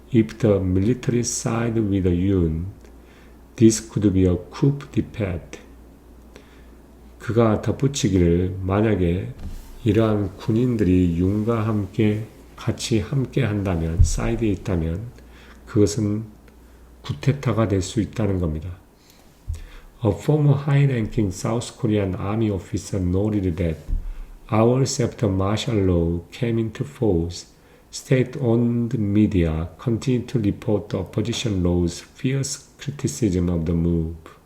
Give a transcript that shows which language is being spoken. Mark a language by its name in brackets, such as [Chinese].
[English] if the military side with Yoon, this could be a coup d'etat. [Korean] 그가 덧붙이기를 만약에 이러한 군인들이 윤과 함께 같이 함께 한다면, 사이드에 있다면 그것은 쿠데타가 될 수 있다는 겁니다. [English] A former high-ranking South Korean army officer noted that hours after martial law came into force, state-owned media continued to report the opposition law's fierce criticism of the move.